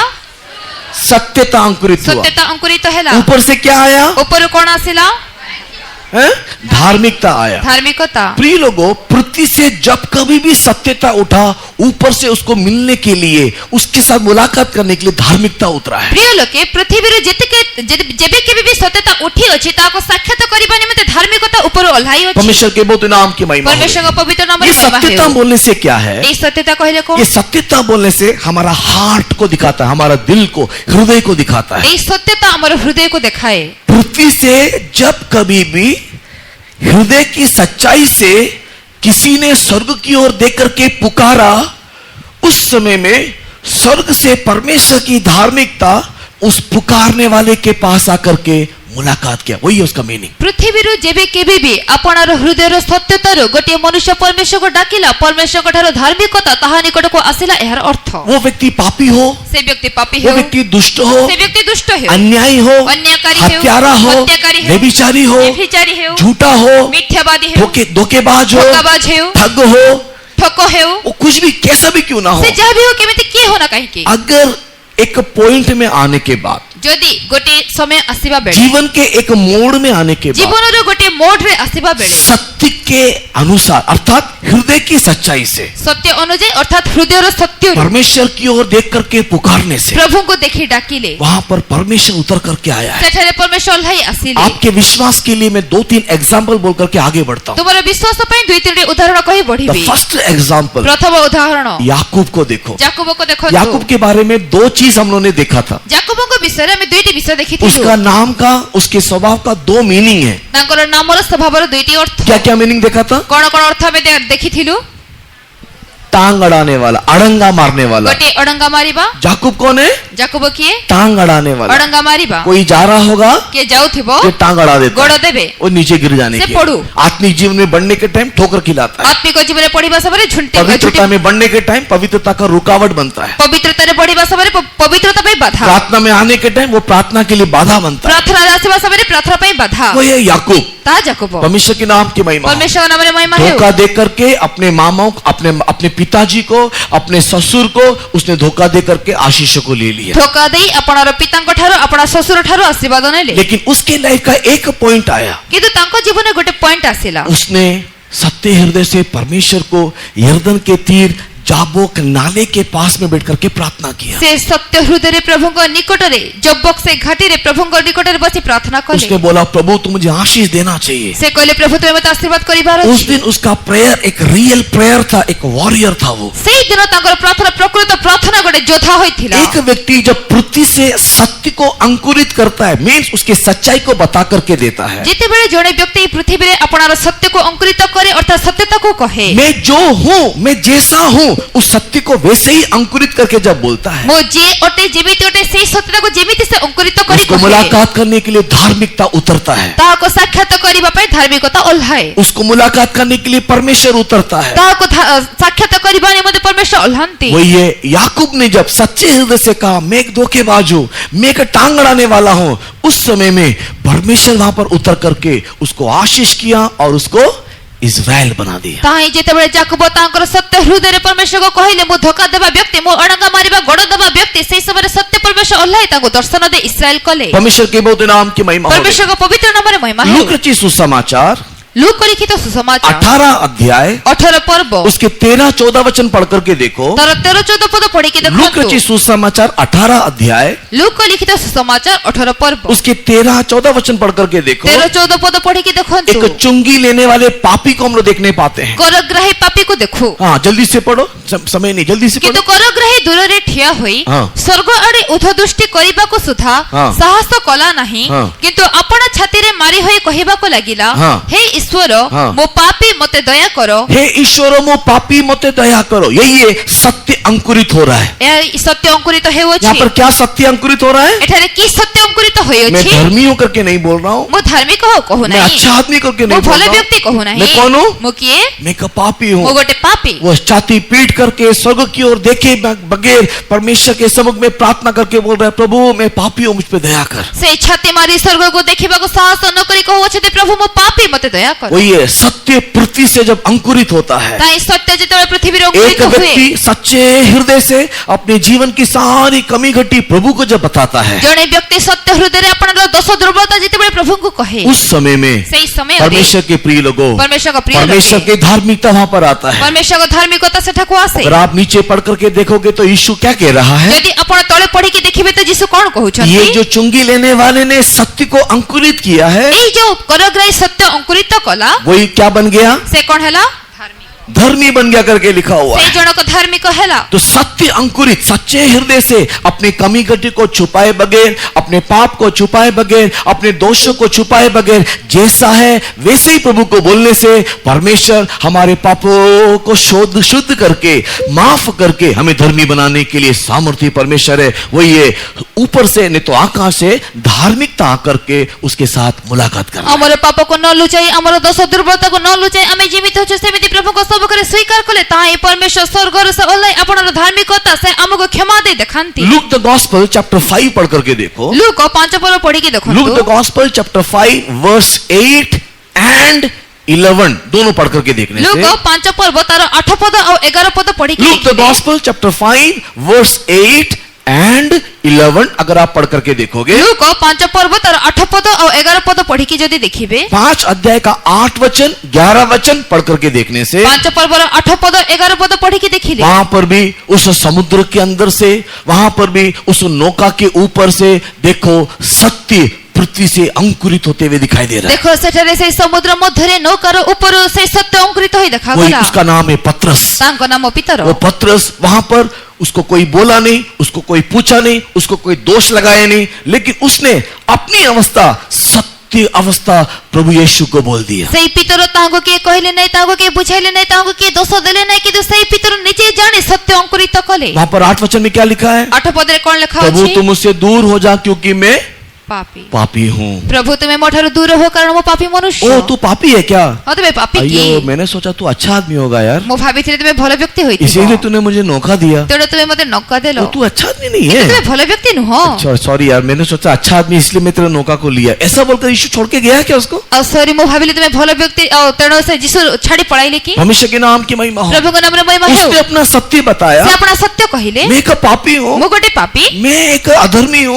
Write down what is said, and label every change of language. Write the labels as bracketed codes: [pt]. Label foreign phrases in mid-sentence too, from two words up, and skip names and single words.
[hi] सत्यता अंकुरित हुआ। [or] ସତ୍ୟତା ଅଙ୍କୁରିତ ହେଲା। [hi] ऊपर से क्या आया? [or] ଉପର କୋଉଁ ଆସିଲା? [hi] हैं? धार्मिकता आया। [or] ଧାର୍ମିକତା। [hi] प्रिय लोगों, पृथ्वी से जब कभी भी सत्यता उठा, ऊपर से उसको मिलने के लिए, उसके साथ मुलाकात करने के लिए धार्मिकता उतरा है। [or] ପ୍ରିୟ ଲୋକେ ପୃଥିବୀରେ ଯେବେ କେବେ ବି ସତ୍ୟତା ଉଠି ଅଛି ତାକୁ ସାକ୍ଷାତ କରିବା ନିମନ୍ତେ ଧାର୍ମିକତା ଉପରୁ ଓହ୍ଲାଇ ଅଛି। [hi] परमेश्वर के बहुत नाम की महिमा हो। [or] ପରମେଶ୍ୱରଙ୍କ ପବିତ୍ର ନାମରେ [hi] ये [or] ମହିମା [hi] सत्यता [or] ହେଉ। [hi] बोलने से क्या है? [or] ଏଇ ସତ୍ୟତା କହିଲେ କଣ? [hi] ये सत्यता बोलने से हमारा हार्ट को दिखाता है, हमारा दिल को, हृदय को दिखाता है। [or] ଏଇ ସତ୍ୟତା ଆମର ହୃଦୟକୁ ଦେଖାଏ। [hi] पृथ्वी से जब कभी भी हृदय की सच्चाई से किसी ने स्वर्ग की ओर देख करके पुकारा, उस समय में स्वर्ग से परमेश्वर की धार्मिकता उस पुकारने वाले के पास आकर के मुलाकात किया। वही है उसका मीनिंग। [or] ପୃଥିବୀରୁ ଯେବେ କେବେ ବି ଆପଣର ହୃଦୟର ସତ୍ୟତାରୁ ଗୋଟିଏ ମନୁଷ୍ୟ ପରମେଶ୍ୱରକୁ ଡାକିଲା, ପରମେଶ୍ୱରଙ୍କ ଠାରୁ ଧାର୍ମିକତା ତାହା ନିକଟକୁ ଆସିଲା, ଏହାର ଅର୍ଥ [hi] वो व्यक्ति पापी हो, [or] ସେ ବ୍ୟକ୍ତି ପାପୀ [hi] वो [or] ହେଉ, [hi] व्यक्ति दुष्ट हो, [or] ସେ ବ୍ୟକ୍ତି ଦୁଷ୍ଟ ହେଉ, [hi] अन्यायी हो, [or] ଅନ୍ୟାୟକାରୀ ହେଉ, [hi] हत्यारा हो, [or] ହତ୍ୟାକାରୀ ହେଉ, [hi] व्यभिचारी हो, [or] ବ୍ୟଭିଚାରୀ ହେଉ, [hi] झूठा हो, [or] ମିଥ୍ୟାବାଦୀ ହେଉ, [hi] धोखेबाज हो, [or] ଧୋକାବାଜ ହେଉ, [hi] ठग हो, [or] ଠକ ହେଉ, [hi] वो कुछ भी कैसा भी क्यों ना हो, [or] ସେ ଯାହା ବି ହେଉ କେମିତି କିଏ ହଉ ନା କାହିଁକି, [hi] अगर एक पॉइंट में आने के बाद, [or] ଯଦି ଗୋଟିଏ ସମୟ ଆସିବା ବେଳେ, [hi] जीवन के एक मोड़ में आने के बाद, [or] ଜୀବନର ଗୋଟିଏ ମୋଡରେ ଆସିବା ବେଳେ, [hi] सत्य के अनुसार अर्थात हृदय की सच्चाई से [or] ସତ୍ୟ ଅନୁଯାୟୀ ଅର୍ଥାତ୍ ହୃଦୟର ସତ୍ୟରୁ [hi] परमेश्वर की ओर देख करके पुकारने से [or] ପ୍ରଭୁଙ୍କୁ ଦେଖି ଡାକିଲେ, [hi] वहां पर परमेश्वर उतर करके आया है। [or] ସେଠାରେ ପରମେଶ୍ୱର ଓହ୍ଲାଇ ଆସିଲେ। [hi] आपके विश्वास के लिए मैं 2-3 एग्जाम्पल बोल करके आगे बढ़ता हूँ। [or] ତୁମର ବିଶ୍ୱାସ ପାଇଁ ଦୁଇ ତିନିଟି ଉଦାହରଣ କହି द ବଢିବି। [en] first example, [or] ପ୍ରଥମ ଉଦାହରଣ [hi] याकूब को देखो। [or] ଯାକୋବକୁ ଦେଖନ୍ତୁ। [hi] याकूब के बारे में 2 चीज हम लोगों ने देखा था। [or] ଯାକୋବଙ୍କ ବିଷୟରେ ଆମେ ଦୁଇଟି ବିଷୟ ଦେଖିଥିଲୁ। [hi] उसका नाम का, उसके स्वभाव का 2 मीनिंग है। [or] ତାଙ୍କର ନାମର ସ୍ୱଭାବର ଦୁଇଟି ଅର୍ଥ। [hi] क्या क्या मीनिंग देखा था? [or] କଣ କଣ ଅର୍ଥ ଆମେ ଦେଖିଥିଲୁ? [hi] टांग अड़ाने वाला, अड़ंगा मारने वाला। [or] ଗୋଟିଏ ଅଡଙ୍ଗା ମାରିବା। [hi] याकूब कौन है? [or] ଯାକୋବ କିଏ? [hi] टांग अड़ाने वाला। [or] ଅଡଙ୍ଗା ମାରିବା। [hi] कोई जा रहा होगा, [or] କିଏ ଯାଉଥିବ [hi] ये टांग अड़ा देता [or] ଗୋଡ [hi] है, [or] ଦେବେ, [hi] वो नीचे गिर जाने से की। [or] पड़ू। [hi] आत्मिक जीवन में बढ़ने के टाइम ठोकर खिलाता है। [or] ଆତ୍ମିକ ଜୀବନରେ ପଢିବା ସମୟରେ [hi] पवित्रता में बढ़ने के टाइम पवित्रता का रुकावट बनता है। [or] ପବିତ୍ରତାରେ ପଢିବା ସମୟରେ ପବିତ୍ରତା ପାଇଁ ବାଧା। [hi] प्रार्थना में आने के टाइम वो प्रार्थना के लिए बाधा बनता है। [or] ପ୍ରାର୍ଥନାରେ ଆସିବା ସମୟରେ ପ୍ରାର୍ଥନା ପାଇଁ ବାଧା। [hi] वो ये याकूब, [or] ତାହା ଯାକୋବ। [hi] परमेश्वर के नाम की महिमा। [or] ପରମେଶ୍ୱର ନାମରେ ମହିମା ହେଉ। [hi] धोखा दे करके अपने मामाओं, अपने पिताजी को, अपने ससुर को उसने धोखा दे करके आशीषों को ले लिया। [or] ଧୋକା ଦେଇ ଆପଣର ପିତାଙ୍କ ଠାରୁ ଆପଣ ଶ୍ୱଶୁର ଠାରୁ ଆଶୀର୍ବାଦ ନେଲେ। [hi] लेकिन उसके लाइफ का एक पॉइंट आया, [or] କିନ୍ତୁ ତାଙ୍କ ଜୀବନରେ ଗୋଟେ ପଏଣ୍ଟ ଆସିଲା। [hi] उसने सत्य हृदय से परमेश्वर को यरदन के तीर जाबोक नाले के पास में बैठ करके प्रार्थना किया। [or] ସେ ସତ୍ୟ ହୃଦୟରେ ପ୍ରଭୁଙ୍କ ନିକଟରେ, ଜବକ ସେ ଘାଟିରେ ପ୍ରଭୁଙ୍କ ନିକଟରେ ବସି ପ୍ରାର୍ଥନା କଲେ। [hi] उसने बोला, प्रभु तुम मुझे आशीष देना चाहिए। [or] ସେ କହିଲେ, ପ୍ରଭୁ ତୁମେ ମୋତେ ଆଶୀର୍ବାଦ କରିବାର [hi] उस [or] ଅଛି। [hi] दिन उसका प्रेयर एक [en] real prayer [hi] था, एक वॉरियर था वो। [or] ସେଇ ଦିନ ତାଙ୍କର ପ୍ରାର୍ଥନା ପ୍ରକୃତ ପ୍ରାର୍ଥନା ଗୋଟେ ଯୋଦ୍ଧା ହୋଇଥିଲା। [hi] एक व्यक्ति जब पृथ्वी से सत्य को अंकुरित करता है, मीन्स उसके सच्चाई को बता करके देता है। [or] ଯେତେବେଳେ ଜଣେ ବ୍ୟକ୍ତି ଏହି ପୃଥିବୀରେ ଆପଣର ସତ୍ୟକୁ ଅଙ୍କୁରିତ କରେ ଅର୍ଥାତ୍ ସତ୍ୟତାକୁ କହେ, [hi] मैं जो हूँ, मैं जैसा हूँ, उस सत्य को वैसे ही अंकुरित करके जब बोलता है, [or] ମୁଁ ଯିଏ ଅଟେ ଯେମିତି ଅଟେ ସେଇ ସତ୍ୟତାକୁ ଯେମିତି ସେ ଅଙ୍କୁରିତ କରି [hi] उसको [or] କହେ, [hi] मुलाकात करने के लिए धार्मिकता उतरता है। [or] ତାହାକୁ ସାକ୍ଷାତ କରିବା ପାଇଁ ଧାର୍ମିକତା ଓହ୍ଲାଏ। [hi] उसको मुलाकात करने के लिए परमेश्वर उतरता है। [or] ତାହାକୁ ସାକ୍ଷାତ କରିବା ନିମନ୍ତେ ପରମେଶ୍ୱର ଓହ୍ଲାନ୍ତି। [hi] वही है, याकूब ने जब सच्चे हृदय से कहा, मैं एक धोखेबाज हूं, मैं एक टांग अड़ाने वाला हूं, उस समय में परमेश्वर वहां पर उतर करके उसको आशीष किया और उसको इज़राइल बना दिया। [or] ତାହିଁ ଯେତେବେଳେ ଯାକୋବ ତାଙ୍କର ସତ୍ୟ ହୃଦୟରେ ପରମେଶ୍ୱରକୁ କହିଲେ, ମୁଁ ଧୋକା ଦେବା ବ୍ୟକ୍ତି, ମୁଁ ଅଣଙ୍ଗା ମାରିବା ଗୋଡ ଦେବା ବ୍ୟକ୍ତି, ସେହି ସମୟରେ ସତ୍ୟ ପରମେଶ୍ୱର ଓହ୍ଲାଇ ତାଙ୍କୁ ଦର୍ଶନ ଦେଇ ଇସ୍ରାଏଲ କଲେ। [hi] परमेश्वर के बहुत नाम की महिमा हो। [or] ପରମେଶ୍ୱରଙ୍କ ପବିତ୍ର ନାମରେ ମହିମା ହେଉ। [hi] लूक रचित सुसमाचार [or] ଲୁକ ଲିଖିତ ସୁସମାଚାର [hi] 18 अध्याय [or] 18 ପର୍ବ [hi] उसके 13-14 वचन पढ़ करके देखो। [or] ତାର 13-14 ପଦ ପଢିକି [hi] लूक [or] ଦେଖନ୍ତୁ। [hi] रचित सुसमाचार 18 अध्याय [or] ଲୁକ ଲିଖିତ ସୁସମାଚାର 18 ପର୍ବ [hi] उसके 13-14 वचन पढ़ करके देखो। [or] 13-14 ପଦ ପଢିକି ଦେଖନ୍ତୁ। [hi] एक चुंगी लेने वाले पापी को हम लोग देखने पाते हैं। [or] କରଗ୍ରାହୀ ପାପୀକୁ ଦେଖୁ, [hi] हाँ, जल्दी से पढ़ो, समय नहीं, जल्दी से [or] କିନ୍ତୁ [hi] पढ़ो। [or] କରଗ୍ରାହୀ ଦୂରରେ ଠିଆ ହୋଇ ହଁ। ସ୍ୱର୍ଗ ଆଡେ ଉଦ୍ଧଦୃଷ୍ଟି କରିବାକୁ ସୁଦ୍ଧା ହଁ। ସାହସ କଲା ନାହିଁ, ହଁ। କିନ୍ତୁ ଆପଣ ଛାତିରେ ମାରି ହୋଇ କହିବାକୁ ଲାଗିଲା, ହଁ। ହେ ଈଶ୍ୱର, ହଁ। ମୋ ପାପୀ ମତେ ଦୟା କର। ହେ ଈଶ୍ୱର, ମୋ ପାପୀ ମତେ ଦୟା କର। [hi] यही ये सत्य अंकुरित हो रहा है। [or] ଏହା ସତ୍ୟ ଅଙ୍କୁରିତ [hi] यहाँ [or] ହେଉଅଛି। [hi] पर क्या सत्य अंकुरित हो रहा है? [or] ଏଠାରେ କି ସତ୍ୟ ଅଙ୍କୁରିତ [hi] मैं [or] ହୋଇଅଛି? [hi] धर्मी होकर के नहीं बोल रहा हूँ, [or] ମୁଁ ଧାର୍ମିକ କହୁ [hi] मैं [or] ନାହିଁ, [hi] अच्छा आदमी करके [or] ମୁଁ [hi] नहीं बोल [or] ଭଲ [hi] रहा [or] ବ୍ୟକ୍ତି କହୁ [hi] हूँ। [or] ନାହିଁ। [hi] मैं कौन हूँ? [or] ମୁଁ କିଏ? [hi] मैं एक पापी [or] ମୁଁ [hi] हूँ। [or] ଗୋଟେ ପାପୀ। [hi] वो छाती पीट करके स्वर्ग की ओर देखे बगैर परमेश्वर के सम्मुख में प्रार्थना करके बोल रहा है, प्रभु मैं पापी हूँ, मुझ पे दया कर। [or] ସେ ଛାତି ମାରି ସ୍ୱର୍ଗକୁ ଦେଖିବାକୁ ସାହସ ନ କରି କହୁଅଛନ୍ତି, ପ୍ରଭୁ ମୋ ପାପୀ ମତେ ଦୟା କର। [hi] वो ये सत्य पृथ्वी से जब अंकुरित होता है, [or] ତାହି ସତ୍ୟ ଯେତେବେଳେ ପୃଥିବୀରେ [hi] एक [or] ଅଙ୍କୁରିତ ହୁଏ, [hi] व्यक्ति सच्चे हृदय से अपने जीवन की सारी कमी घटी प्रभु को जब बताता है, [or] ଜଣେ ବ୍ୟକ୍ତି ସତ୍ୟ ହୃଦୟରେ ଆପଣଙ୍କର ଦୋଷ ଦୁର୍ବଳତା ଯେତେବେଳେ ପ୍ରଭୁଙ୍କୁ କହେ, [hi] उस समय में [or] ସେଇ ସମୟରେ [hi] परमेश्वर के प्रिय लोगों, [or] परमेश्वरଙ୍କ ପ୍ରିୟ [hi] परमेश्वर [or] ଲୋକେ, [hi] की धार्मिकता वहां पर आता है। [or] परमेश्वरଙ୍କ ଧାର୍ମିକତା ସେଠାକୁ ଆସେ। [hi] अगर आप नीचे पढ़ करके देखोगे तो यीशु क्या कह रहा है? [or] ଯଦି ଆପଣ ତଳେ ପଢିକି ଦେଖିବେ ତ ଯୀଶୁ କଣ କହୁଛନ୍ତି? [hi] ये जो चुंगी लेने वाले ने सत्य को अंकुरित किया है, [or] ଏଇ ଯୋଉ କରଗ୍ରାହୀ ସତ୍ୟ ଅଙ୍କୁରିତ କଲା, [hi] वही क्या बन गया? [or] ସେ କଣ ହେଲା? [hi] धर्मी बन गया करके लिखा हुआ [or] ସେ [hi] है। [or] ଜଣକ ଧାର୍ମିକ ହେଲା। [hi] तो सत्य अंकुरित सच्चे हृदय से अपनी कमी घटी को छुपाए बगैर, अपने पाप को छुपाए बगैर, अपने दोषों को छुपाए बगैर जैसा है वैसे ही प्रभु को बोलने से परमेश्वर हमारे पापों को शुद्ध करके, माफ करके हमें धर्मी बनाने के लिए सामर्थ्य परमेश्वर है। वो ये ऊपर से नहीं तो आकाश से धार्मिकता आकर के उसके साथ मुलाकात कर रहा है। [or] ଆମର ପାପକୁ ନ ଲୁଚାଇ, ଆମର ଦୋଷ ଦୁର୍ବଳତାକୁ ନ ଲୁଚାଇ ଆମେ ଯେମିତି ଅଛୁ ସେମିତି ପ୍ରଭୁଙ୍କ ସମ୍ମୁଖରେ ସ୍ୱୀକାର କଲେ, ତାହା ହିଁ ପରମେଶ୍ୱର ସ୍ୱର୍ଗରୁ ସେ ଓହ୍ଲାଇ ଆପଣଙ୍କର ଧାର୍ମିକତା ସେ ଆମକୁ କ୍ଷମା ଦେଇ ଦେଖାନ୍ତି। [hi] लूक [en] the gospel chapter [hi] 5 पढ़ करके देखो। [or] ଲୁକ 5 ପଦ ପଢିକି [hi] लूक [or] ଦେଖନ୍ତୁ। [en] the gospel chapter 5 verse 8 and 11 [hi] दोनों पढ़ करके देखने [or] ଲୁକ [hi] से [or] 5 ପର୍ବ ତାର 8 ପଦ ଆଉ 11 ପଦ ପଢିକି [hi] लूक द [or] ଦେଖିବେ। [en] gospel chapter 5 verse 8 and 11 [hi] अगर आप पढ़ करके देखोगे, [or] ଲୁକ 5 ପର୍ବ ତାର 8 ପଦ ଆଉ 11 ପଦ ପଢିକି ଯଦି ଦେଖିବେ, [hi] 5 अध्याय का 8 वचन 11 वचन पढ़ करके देखने से [or] 5 ପର୍ବର 8 ପଦ 11 ପଦ ପଢିକି ଦେଖିଲେ, [hi] वहां पर भी उस समुद्र के अंदर से, वहां पर भी उस नौका के ऊपर से देखो सत्य पृथ्वी से अंकुरित होते हुए दिखाई दे रहा है। [or] ଦେଖ ସେଠାରେ ସେଇ ସମୁଦ୍ର ମଧ୍ୟରେ ନୌକାର ଉପରୁ ସେଇ ସତ୍ୟ ଅଙ୍କୁରିତ ହୋଇ [hi] वही [or] ଦେଖାଗଲା। [hi] उसका नाम है पत्रस। [or] ତାଙ୍କ ନାମ ପିତର। [hi] वो पत्रस वहां पर उसको कोई बोला नहीं, उसको कोई पूछा नहीं, उसको कोई दोष लगाया नहीं, लेकिन उसने अपनी अवस्था, सत्य अवस्था प्रभु यीशु को बोल दिया। [or] ସେଇ ପିତର ତାହାଙ୍କୁ କିଏ କହିଲେ ନାହିଁ, ତାହାଙ୍କୁ କିଏ ବୁଝାଇଲେ ନାହିଁ, ତାହାଙ୍କୁ କିଏ ଦୋଷ ଦେଲେ ନାହିଁ, କିନ୍ତୁ ସେଇ ପିତର ନିଜେ ଜାଣି ସତ୍ୟ ଅଙ୍କୁରିତ କଲେ। [hi] वहां पर 8 वचन में क्या लिखा है? [or] 8 ପଦରେ କଣ ଲେଖା [hi] प्रभु [or] ଅଛି? [hi] तुम मुझसे दूर हो जा क्योंकि मैं [or] ପାପୀ। [hi] पापी हूँ। [or] ପ୍ରଭୁ ତୁମେ ମୋ ଠାରୁ ଦୂର ହୋ କାରଣ ମୁଁ ପାପୀ ମନୁଷ୍ୟ। [hi] ओ तू पापी है क्या? [or] ହଁ ତୁମେ ପାପୀ କି? [hi] अयो मैंने सोचा तू अच्छा आदमी होगा यार, [or] ମୁଁ ଭାବିଥିଲି ତୁମେ ଭଲ ବ୍ୟକ୍ତି ହୋଇଥିବ, [hi] इसीलिए तूने मुझे नौका दिया। [or] ତେଣୁ ତୁମେ ମୋତେ ନୌକା ଦେଲ। [hi] तो तू अच्छा आदमी नहीं [or] ତୁମେ [hi] है। [or] ଭଲ ବ୍ୟକ୍ତି ନୁହଁ। [hi] सॉरी यार, मैंने सोचा अच्छा आदमी इसलिए मैं तेरे नौका को लिया, ऐसा बोलकर यीशु छोड़ के गया क्या उसको? [or] ଆଉ ସରି ମୁଁ ଭାବିଲି ତୁମେ ଭଲ ବ୍ୟକ୍ତି, ଆଉ ତେଣୁ ସେ ଯୀଶୁ ଛାଡି ପଳାଇଲେ କି? [hi] परमेश्वर के नाम की महिमा हो। [or] ପ୍ରଭୁଙ୍କ ନାମରେ ମହିମା ହେଉ। [hi] उसने अपना सत्य बताया, [or] ସେ ଆପଣ ସତ୍ୟ କହିଲେ, [hi] मैं एक पापी हूँ, [or] ମୁଁ ଗୋଟେ ପାପୀ, [hi] मैं एक अधर्मी हूँ,